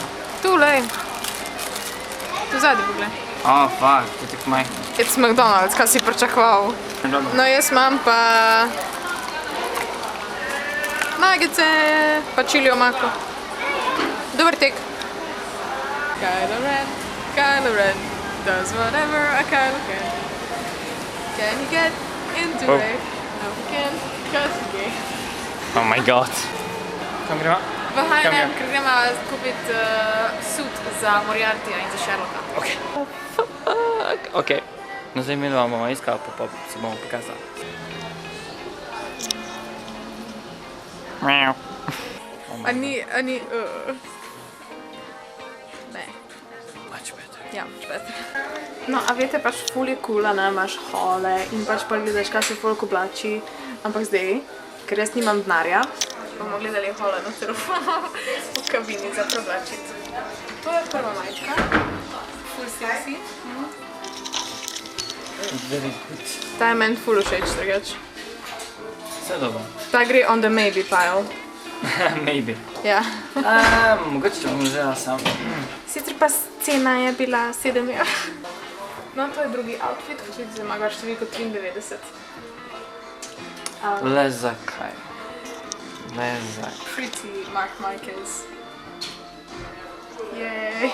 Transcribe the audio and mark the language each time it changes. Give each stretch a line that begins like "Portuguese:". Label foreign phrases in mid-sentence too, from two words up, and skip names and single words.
Slovenian: Tu, lej. Tu zadnji pogled.
English: Oh, fuck,
Slovenian: to je tako majhno. It's McDonald's, kaj si pričakoval. No, jaz imam pa... Nuggetse, pa chili omako. Dober tek.
English: Kylo Ren does whatever a Kylo can. Can he get into Rey? No, he can, because he's gay. Oh my god.
Slovenian: Kam gremo? V H&M, ker gremo kupiti sut za Moriartyja in za Sherlocka. Ok. Ok. No zdaj mi bomo iskali, pa se bomo pokazali. Mjau. A ni... Ne.
English: Much better.
Slovenian: Ja,
English: much better.
Slovenian: No, a veste, pač ful je cool, ne, imaš hole in pač pa gledaš, kaj se folk oblači. Ampak zdaj, ker jaz nimam denarja, bomo gledali hole noter v kabini za preoblačiti. To je prva majčka. Ful sexy.
English: Very good.
Slovenian: Ta je meni ful všeč, drugač. Vse dobro. Ta gre
English: on the maybe pile. Maybe.
Slovenian: Ja. Mogoče če bom vzela sam. Sicer pa cena je bila 7 €. No, to je drugi outfit, kot vidite, ima številko 93. Le zakaj? Le zakaj?
English: Pretty Marc Marquez. Jej.